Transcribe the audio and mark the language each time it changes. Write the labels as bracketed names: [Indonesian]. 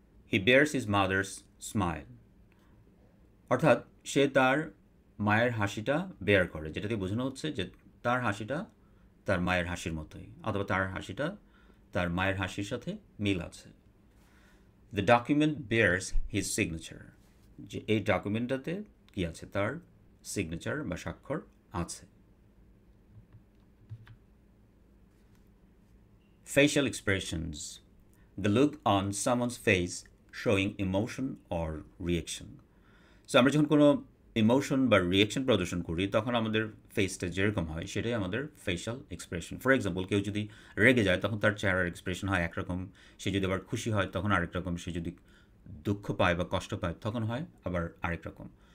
[English] he bears his mother's smile, [Bangla] অর্থাৎ সে তার মায়ের হাসিটা বেয়ার করে, যেটাতে বোঝানো হচ্ছে যে তার হাসিটা তার মায়ের হাসির মতোই, অথবা তার হাসিটা তার মায়ের হাসির সাথে মিল আছে। [English] the document bears his signature, [Bangla] যে এই ডকুমেন্টটাতে কি আছে, তার সিগনেচার বা স্বাক্ষর আছে। [English] Facial expressions, the look on someone's face showing emotion or reaction. [Bangla] So আমরা যখন কোনো ইমোশন বা রিয়েকশন প্রদর্শন করি তখন আমাদের ফেসটা যেরকম হয় সেটাই আমাদের ফেশিয়াল এক্সপ্রেশন। ফর এক্সাম্পল, কেউ যদি রেগে যায় তখন তার চেহারার এক্সপ্রেশন হয় একরকম, সে যদি আবার খুশি হয় তখন আরেক রকম, সে যদি দুঃখ পায় বা কষ্ট পায় তখন হয় আবার আরেক রকম।